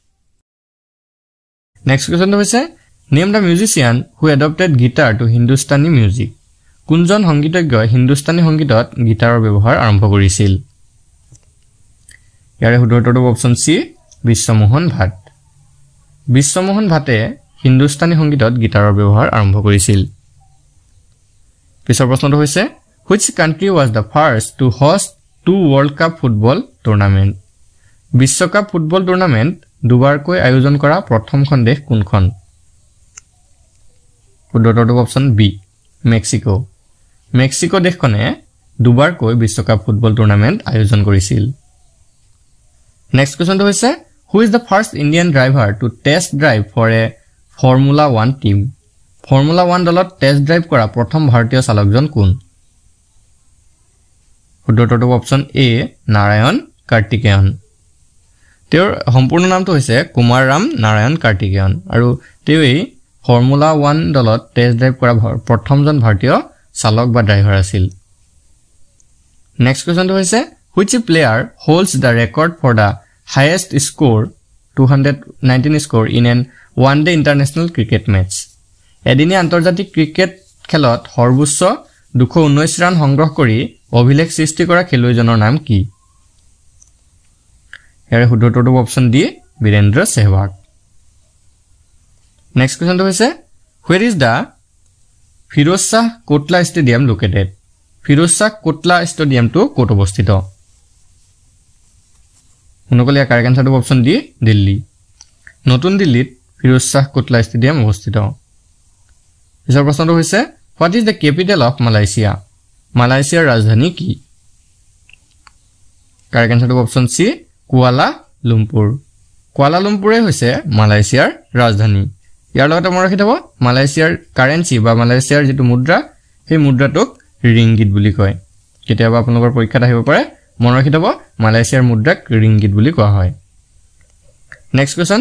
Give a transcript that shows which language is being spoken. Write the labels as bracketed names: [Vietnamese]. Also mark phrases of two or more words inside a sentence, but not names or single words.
[English] next questionটো [Assamese] হৈছে [English] name the musician who adopted guitar to Hindustani music [Assamese] কোনজন সংগীতজ্ঞই হিন্দুস্তানী সংগীতত গিটাৰৰ ব্যৱহাৰ আৰম্ভ কৰিছিল ইয়াৰ শুদ্ধ উত্তৰটো অপচন সি বিশ্বমোহন ভাট বিশ্বমোহন ভাটে হিন্দুস্তানী সংগীতত গিটাৰৰ ব্যৱহাৰ আৰম্ভ কৰিছিল পিছৰ প্ৰশ্নটো হৈছে [English] which country was the first to host two world cup football tournament [Assamese] বিশ্বকাপ ফুটবল টুৰ্নামেণ্ট দুবাৰকৈ আয়োজন কৰা প্ৰথমখন দেশ কোনখন শুদ্ধ উত্তৰটো অপচন বি মেক্সিকো মেক্সিকো দেশখনে দুবাৰকৈ বিশ্বকাপ ফুটবল টুৰ্নামেণ্ট আয়োজন কৰিছিল [English] next questionটো [Assamese] হৈছে [English] who is the first Indian driver to test drive for a Formula 1 team [Assamese] Formula 1 দলত টেষ্ট ড্ৰাইভ কৰা প্ৰথম ভাৰতীয় চালকজন কোন শুদ্ধ উত্তৰটো অপচন এ নাৰায়ণ কাৰ্তিকেয়ন তেওঁৰ সম্পূৰ্ণ নামটো হৈছে কুমাৰ ৰাম নাৰায়ণ কাৰ্তিকেয়ন আৰু তেওঁ এই ফৰ্মুলা 1 দলত টেষ্ট ড্ৰাইভ কৰা প্ৰথমজন ভাৰতীয় চালক বা ড্ৰাইভাৰ আছিল [English] next questionটো [Assamese] হৈছে [English] which player holds the record for the highest score 219 score in an one day international cricket match [Assamese] এদিনীয়া আন্তৰ্জাতিক ক্ৰিকেট খেলত সৰ্বোচ্চ 219 ৰান সংগ্ৰহ কৰি অভিলেখ সৃষ্টি কৰা খেলুৱৈজনৰ নাম কি ইয়াৰ শুদ্ধ উত্তৰটো অপচন ডি বীৰেন্দ্ৰ সেহৱাগ [English] next questionটো [Assamese] হৈছে [English] where is the ফিৰোজ শাহ কোটলা stadium located [Assamese] ফিৰোজ শাহ কোটলা ষ্টেডিয়ামটো ক'ত অৱস্থিত অনুকল ইয়াৰ [English] correct answerটো [Assamese] অপচন ডি দিল্লী নতুন দিল্লীত ফিৰোজ শাহ কোটলা ষ্টেডিয়াম অৱস্থিত পিছৰ প্ৰশ্নটো হৈছে [English] what is the capital of Malaysia [Assamese] মালয়েছিয়াৰ ৰাজধানী কি [English] correct answerটো [Assamese] অপচন সি কুৱালা লুম্পুৰে হৈছে মালয়েছিয়াৰ ৰাজধানী ইয়াৰ লগতে মনত ৰাখি থব মালয়েছিয়াৰ কাৰেন্সি বা মালয়েছিয়াৰ যেটো মুদ্ৰা সেই মুদ্ৰাটোক ৰিংগিত বুলি কয় কেতিয়াবা আপোনালোকৰ পৰীক্ষাত আহিব পাৰে মনত ৰাখি থব মালয়েছিয়াৰ মুদ্ৰাক ৰিংগিত বুলি কোৱা হয় [English] next question